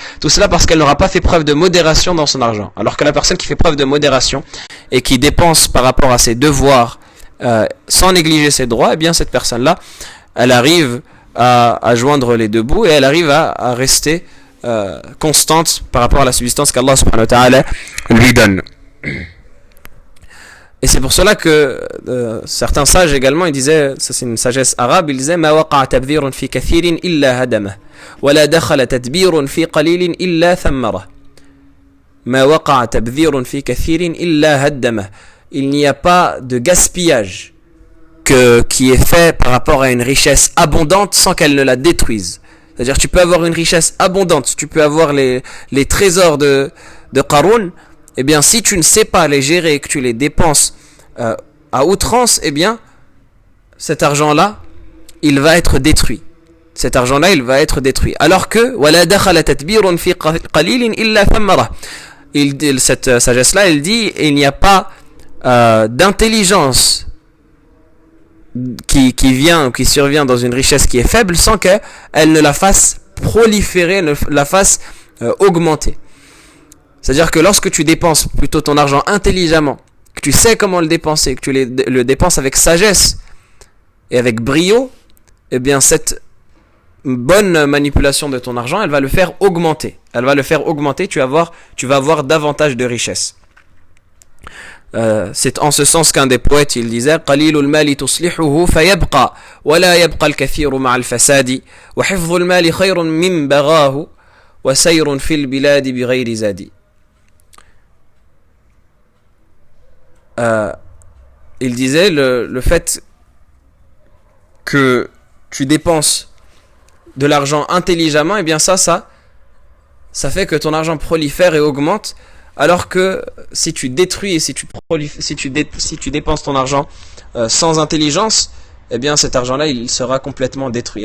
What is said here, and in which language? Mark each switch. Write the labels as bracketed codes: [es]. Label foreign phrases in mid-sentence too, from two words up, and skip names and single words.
[fr] Tout cela parce qu'elle n'aura pas fait preuve de modération dans son argent. Alors que la personne qui fait preuve de modération et qui dépense par rapport à ses devoirs sans négliger ses droits, eh bien cette personne-là, elle arrive à joindre les deux bouts et elle arrive à rester constante par rapport à la subsistance qu'Allah [ar] سبحانه وتعالى [fr] lui donne. Et c'est pour cela que certains sages également, ils disaient, ça c'est une sagesse arabe, ils disaient [ar] ما وقع تبذير في كثير إلا هدمه ولا دخل تدبير في قليل إلا ثمره. ما وقع تبذير في كثير إلا هدمه. [fr] Il n'y a pas de gaspillage qui est fait par rapport à une richesse abondante sans qu'elle ne la détruise. C'est-à-dire tu peux avoir une richesse abondante, tu peux avoir les trésors de Qarun, eh bien si tu ne sais pas les gérer et que tu les dépenses à outrance, eh bien cet argent-là, il va être détruit. Cet argent-là, il va être détruit. Alors que [ar] ولا دخل تدبير في قليل إلا ثمره. [fr] Cette sagesse-là, elle dit il n'y a pas d'intelligence qui survient dans une richesse qui est faible sans qu'elle ne la fasse proliférer, ne la fasse augmenter. C'est-à-dire que lorsque tu dépenses plutôt ton argent intelligemment, que tu sais comment le dépenser, que tu le dépenses avec sagesse et avec brio, eh bien cette bonne manipulation de ton argent, elle va le faire augmenter. Elle va le faire augmenter, tu vas avoir davantage de richesse. C'est en ce sens qu'un des poètes il disait [ar] قليل المال تصلحه فيبقى ولا يبقى الكثير مع الفساد وحفظ المال خير من بغاه وسير في البلاد بغير زاد. [fr] Il disait le fait que tu dépenses de l'argent intelligemment, et bien ça fait que ton argent prolifère et augmente, alors que si tu détruis et si tu dépenses ton argent sans intelligence, eh bien cet argent-là il sera complètement détruit.